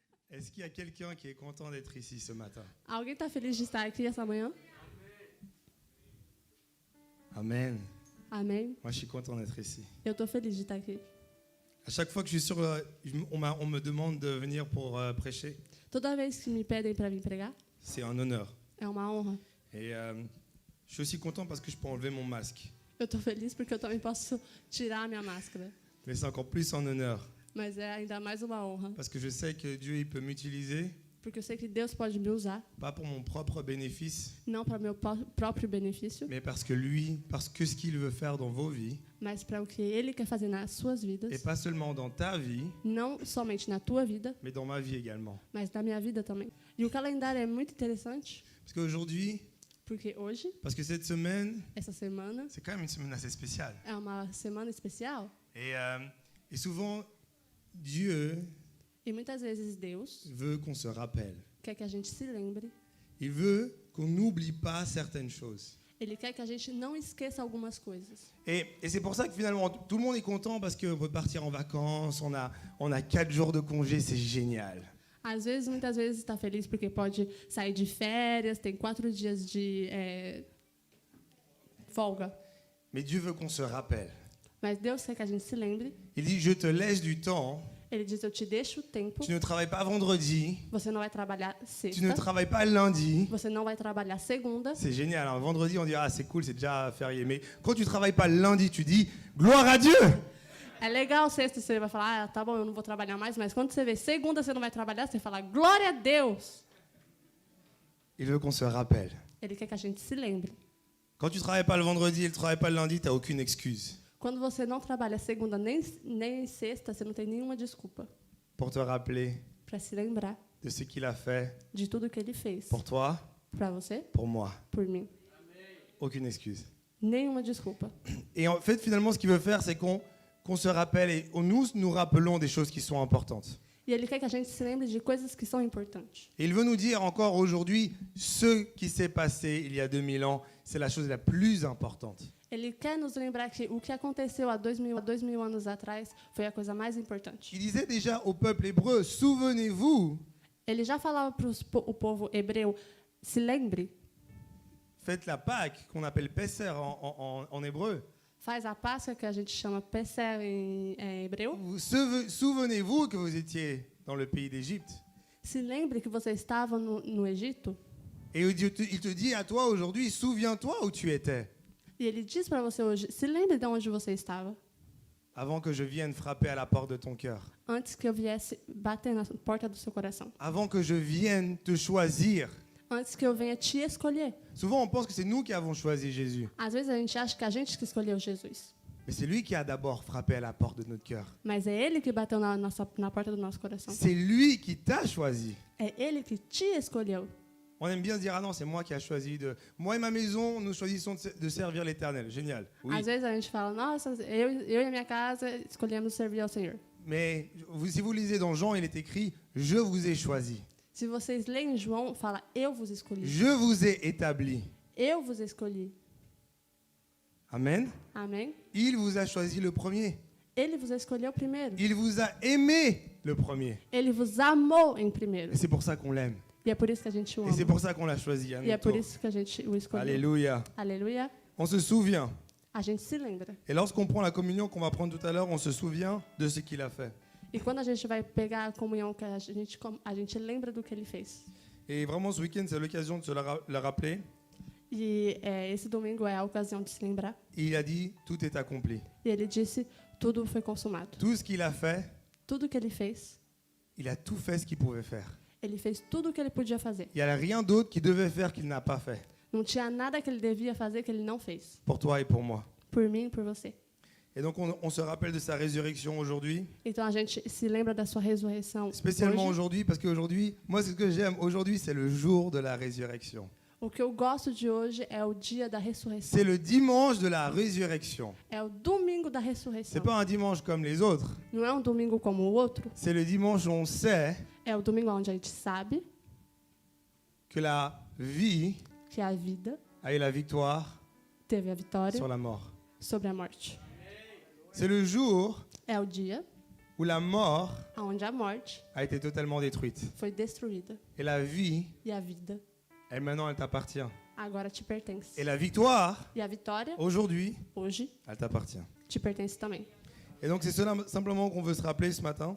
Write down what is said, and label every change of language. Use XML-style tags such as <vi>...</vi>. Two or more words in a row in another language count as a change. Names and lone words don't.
<fr>Est-ce qu'il y a quelqu'un qui est content d'être ici ce matin?</fr> <pt>Alguém está feliz de estar aqui essa manhã?</pt> <fr>Amen.</fr> <pt>Amém?</pt> <fr>Moi, je suis content d'être ici.</fr> <pt>Eu estou feliz de estar aqui.</pt> <fr>À chaque fois que je suis on me demande de venir pour prêcher,</fr> <pt>Toda vez que me pedem para vir pregar,</pt> <fr>c'est un honneur.</fr> <pt>é uma honra.</pt> <fr>Et je suis aussi content parce que je peux enlever mon masque.</fr> <pt>Eu estou feliz porque eu também posso tirar a minha máscara.</pt> <fr>Mais c'est encore plus un honneur</fr> <pt>Mas é ainda mais uma honra.</pt> <fr>parce que je sais que Dieu il peut m'utiliser,</fr> <pt>Porque eu sei que Deus pode me usar,</pt> <fr>pas pour mon propre bénéfice,</fr> <pt>não para meu próprio benefício,</pt> <fr>mais parce que ce qu'il veut faire dans vos vies,</fr> <pt>mas para o que Ele quer fazer nas suas vidas.</pt> <fr>et pas seulement dans ta vie,</fr> <pt>Não somente na tua vida,</pt> <fr>mais dans ma vie également.</fr> <pt>mas na minha vida também. E o calendário é muito interessante,</pt> <fr>Parce qu'aujourd'hui,</fr> <pt>porque hoje,</pt> <fr>parce que cette semaine,</fr> <pt>essa semana,</pt> <fr>c'est quand même une semaine assez spéciale.</fr> <pt>é uma semana especial.</pt> <fr>Et souvent, Dieu</fr> <pt>E muitas vezes Deus</pt> <fr>veut qu'on se rappelle.</fr> <pt>quer que a gente se lembre.</pt> <fr>Il veut qu'on n'oublie pas certaines choses.</fr> <pt>Ele quer que a gente não esqueça algumas coisas.</pt> <fr>Et c'est pour ça que finalement, tout le monde est content parce qu'on peut partir en vacances, on a 4 jours de congé, c'est génial.</fr> <pt>Às vezes, muitas vezes, está feliz porque pode sair de férias, tem 4 dias de folga.</pt> <fr>Mais Dieu veut qu'on se rappelle.</fr> <pt>Mas Deus quer que a gente se lembre.</pt> <fr>Il dit, je te laisse du temps,</fr> <pt>Ele diz, eu te deixo o tempo.</pt> <fr>tu ne travailles pas vendredi,</fr> <pt>Você não vai trabalhar</pt> <fr>tu ne</fr> <pt>sexta.</pt> <fr>travailles pas lundi.</fr> <pt>Você não vai trabalhar segunda.</pt> <fr>C'est génial, hein. Vendredi on dit, ah c'est cool, c'est déjà férié. Mais quand tu ne travailles pas lundi, tu dis, gloire à Dieu.</fr> <pt>É legal sexta, você vai falar, ah, tá bom, eu não vou trabalhar mais. Mas quando você vê segunda, você não vai trabalhar, você fala, glória a Deus.</pt> <fr>Il veut qu'on se rappelle.</fr> <pt>Ele quer que a gente se lembre.</pt> <fr>Quand tu ne travailles pas le vendredi et tu ne travailles pas le lundi, tu n'as aucune excuse</fr> <pt>Quando você não trabalha segunda nem sexta, você não tem nenhuma desculpa</pt> <fr>pour te rappeler</fr> <pt>para se lembrar</pt> <fr>de ce qu'il a fait</fr> <pt>de tudo que ele fez</pt> <fr>pour toi,</fr> <pt>para você,</pt> <fr>pour moi.</fr> <pt>por mim.</pt> <fr>Aucune excuse.</fr> <pt>Nenhuma desculpa.</pt> <fr>Et en fait, finalement, ce qu'il veut faire, c'est qu'on se rappelle et nous rappelons des choses qui sont importantes.</fr> <pt>E ele quer que a gente se lembre de coisas que são importantes.</pt> <fr>Et il veut nous dire encore aujourd'hui, ce qui s'est passé il y a 2000 ans, c'est la chose la plus importante.</fr> <pt>Ele quer nos lembrar que o que aconteceu há 2000 anos atrás foi a coisa mais importante.</pt> <fr>Il disait déjà au peuple hébreu, souvenez-vous,</fr> <pt>Ele já falava para o povo hebreu, se lembre,</pt> <fr>faites la Pâque, qu'on appelle Pesser en hébreu.</fr> <pt>faz a Páscoa, que a gente chama Pesser em hebreu.</pt> <fr>Souvenez-vous que vous étiez dans le pays d'Égypte.</fr> <pt>Se lembre que você estava no Egito.</pt> <fr>Et il te dit à toi aujourd'hui, souviens-toi où tu étais,</fr> <pt>E ele diz para você hoje, se lembre de onde você estava,</pt> <fr>avant que je vienne frapper à la porte de ton cœur,</fr> <pt>antes que eu viesse bater na porta do seu coração,</pt> <fr>avant que je vienne te choisir.</fr> <pt>antes que eu venha te escolher.</pt> <fr>Souvent, on pense que c'est nous qui avons choisi Jésus,</fr> <pt>Às vezes a gente acha que a gente que escolheu Jesus,</pt> <fr>mais c'est lui qui a d'abord frappé à la porte de notre cœur.</fr> <pt>mas é ele que bateu na porta do nosso coração.</pt> <fr>C'est lui qui t'a choisi.</fr> <pt>É ele que te escolheu.</pt> <fr>On aime bien se dire, ah non, c'est moi qui a choisi de... Moi et ma maison, nous choisissons de servir l'Éternel. Génial. Oui.</fr> <pt>Às vezes a gente fala, nossa, eu e a minha casa escolhemos servir ao Senhor.</pt> <fr>Mais si vous lisez dans Jean, il est écrit, je vous ai choisi.</fr> <pt>Se vocês leem João, fala, eu vos escolhi.</pt> <fr>Je vous ai établi.</fr> <pt>Eu vos escolhi.</pt> <fr>Amen.</fr> <pt>Amém?</pt> <fr>Il vous a choisi le premier.</fr> <pt>Ele vos escolheu primeiro.</pt> <fr>Il vous a aimé le premier.</fr> <pt>Ele vos amou em primeiro.</pt> <fr>Et c'est pour ça qu'on l'aime.</fr> <pt>E é por isso que a gente o</pt> <fr>Et c'est</fr> <pt>ama.</pt> <fr>pour ça qu'on l'a choisi. À</fr> <pt>E é</pt> <fr>notre</fr> <pt>por</pt> <fr>tour.</fr> <pt>isso que a gente o escolheu.</pt> <fr>Alléluia.</fr> <pt>Aleluia.</pt> <fr>On se souvient.</fr> <pt>A gente se lembra.</pt> <fr>Et lorsqu'on prend la communion qu'on va prendre tout à l'heure, on se souvient de ce qu'il a fait.</fr> <pt>E quando a gente vai pegar a comunhão, que a gente lembra do que ele fez.</pt> <fr>Et vraiment, ce week-end, c'est l'occasion de se le rappeler.</fr> <pt>E esse domingo é a ocasião de se lembrar.</pt> <fr>Et il a dit, tout est accompli.</fr> <pt>E ele disse, tudo foi consumado.</pt> <fr>Tout ce qu'il a fait,</fr> <pt>Tudo que ele fez,</pt> <fr>il a tout fait ce qu'il pouvait faire.</fr> <pt>ele fez tudo o que ele podia fazer.</pt> <fr>Il n'y a rien d'autre qu'il devait faire qu'il n'a pas fait.</fr> <pt>Não tinha nada que ele devia fazer que ele não fez.</pt> <fr>Pour toi et pour moi.</fr> <pt>Por mim e por você.</pt> <fr>Et donc, on se rappelle de sa résurrection aujourd'hui.</fr> <pt>Então a gente se lembra da sua ressurreição</pt> <fr>Spécialement</fr> <pt>hoje.</pt> <fr>aujourd'hui, parce qu'aujourd'hui, moi, c'est ce que j'aime. Aujourd'hui, c'est le jour de la résurrection.</fr> <pt>O que eu gosto de hoje é o dia da ressurreição.</pt> <fr>C'est le dimanche de la résurrection.</fr> <pt>É o domingo da</pt> <fr>C'est</fr> <pt>ressurreição.</pt> <fr>pas un dimanche comme les autres.</fr> <pt>Não é um domingo como o outro.</pt> <fr>C'est le dimanche où on sait</fr> <pt>É o domingo onde a gente sabe</pt> <fr>que la vie</fr> <pt>que a vida</pt> <fr>a eu la victoire</fr> <pt>teve a vitória</pt> <fr>sur la mort.</fr> <pt>sobre a morte.</pt> <fr>C'est le jour</fr> <pt>É o dia</pt> <fr>où la mort</fr> <pt>onde a morte</pt> <fr>a été totalement détruite.</fr> <pt>foi destruída</pt> <fr>Et la vie,</fr> <pt>e a vida</pt> <fr>maintenant, elle t'appartient.</fr> <pt>agora te pertence.</pt> <fr>Et la victoire,</fr> <pt>E a vitória,</pt> <fr>aujourd'hui,</fr> <pt>hoje,</pt> <fr>elle t'appartient.</fr> <pt>te pertence também.</pt> <fr>Et donc, c'est cela simplement qu'on veut se rappeler ce matin.</fr>